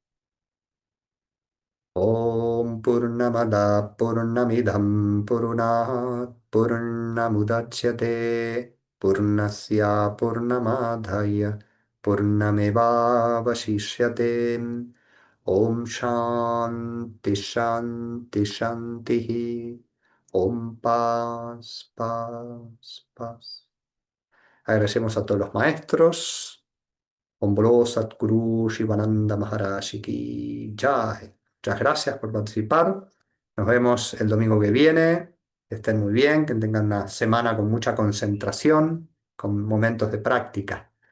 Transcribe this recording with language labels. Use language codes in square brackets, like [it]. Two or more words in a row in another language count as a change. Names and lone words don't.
[sa] Om Purnamada Purnamidam Purnat Purnamudachyate Purnasya Purnamadhaya Purnameva Vashishyate. Om Shanti Shanti Shanti. [es] Om Paz Paz Paz. Agradecemos a todos los maestros. [hi] Om Bolo Satguru Shivananda Maharaj Ki Jai. [es] Muchas gracias por participar. Nos vemos el domingo que viene. Que estén muy bien, que tengan una semana con mucha concentración, con momentos de práctica.